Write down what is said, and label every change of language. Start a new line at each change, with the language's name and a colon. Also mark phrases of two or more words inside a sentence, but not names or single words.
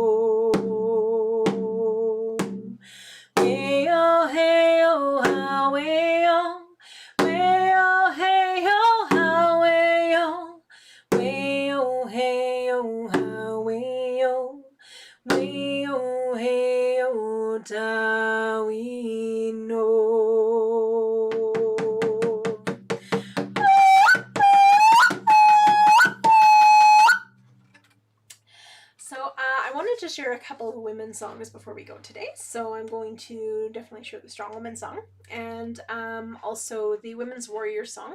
English: wayo heyo ha wayo, wayo heyo ha wayo, wayo heyo ha wayo, wayo heyo tawino. So I wanted to share a couple of women's songs before we go today. So I'm going to definitely share the Strong Woman song and also the Women's Warrior song.